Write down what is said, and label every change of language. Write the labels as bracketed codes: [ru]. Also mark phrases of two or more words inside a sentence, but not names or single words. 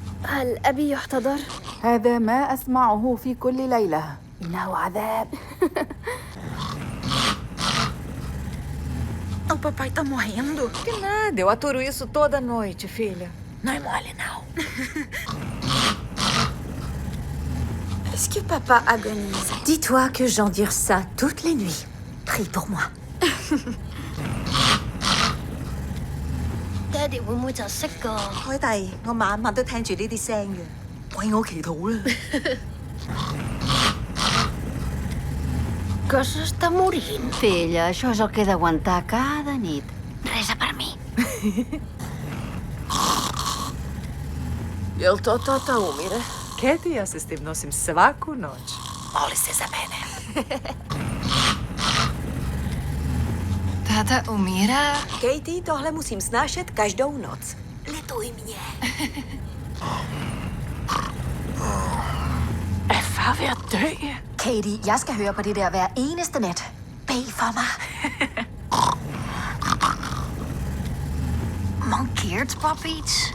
[ar] هل أبي يحتضر؟ هذا ما أسمعه في كل ليلة. إنه عذاب. [pt] O papai tá morrendo. Que nada, eu aturo isso toda noite, filha. Não é mole, não. [fr] Est-ce que papa agonise? Dis-toi que j'endure ça toutes les nuits. Prie pour moi. [yue] Daddy 會唔會就識㗎？海蒂，我晚晚都聽住呢啲聲嘅，為我祈禱啦。 [ca] Que s'està morint. Filla, això és el que he d'aguantar cada nit. Resa per mi. [hr] Jel to tata umire? Keti, ja se s tim nosim svaku noć. Moli se za mene. [cs] Tata umírá? Katie, tohle musím snášet každou noc. Lituj mě. [da] Er far ved at dø? Katie, jeg skal høre på det der hver eneste nat. Bed for mig. [nl] Mankeert pap iets?